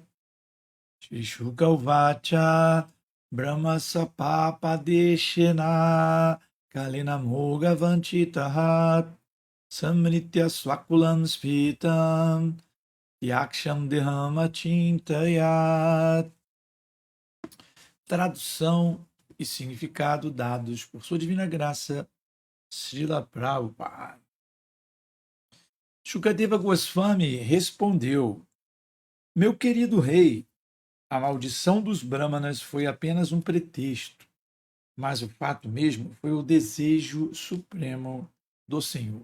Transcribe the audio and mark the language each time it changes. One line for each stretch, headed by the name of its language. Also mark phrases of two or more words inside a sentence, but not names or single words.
Sanskrit: शुक उवाच ब्रह्म शापापदेशेन कालेन अमोघ वाञ्छितः संहृत्य स्वकुलं स्फीतं त्यक्ष्यन् देहम् अचिन्तयत्.
Portuguese: Tradução e significado dados por Sua Divina Graça, Srila Prabhupada. Shukadeva Goswami respondeu: Meu querido rei, a maldição dos Brahmanas foi apenas um pretexto, mas o fato mesmo foi o desejo supremo do Senhor.